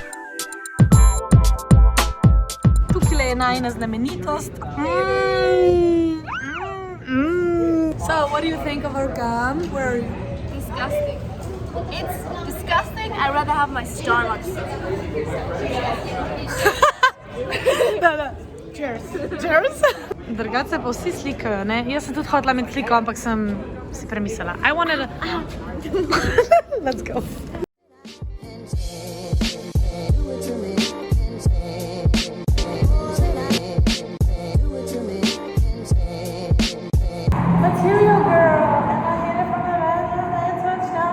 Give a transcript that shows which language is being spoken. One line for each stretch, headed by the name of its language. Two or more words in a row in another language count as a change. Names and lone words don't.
Slovenian: Tukaj je najna znamenitost.
English: what do you think of our gum? Where are you? Disgusting. It's disgusting. I'd rather have my Starbucks. Cheers. Cheers.
Slovenian: Drugače pa vsi slikajo, ne? Jaz sem tudi hotela imeti sliko, ampak sem si premislila.
English: I wanted a... Let's go. Material girl. And I hit it from the right touchdown.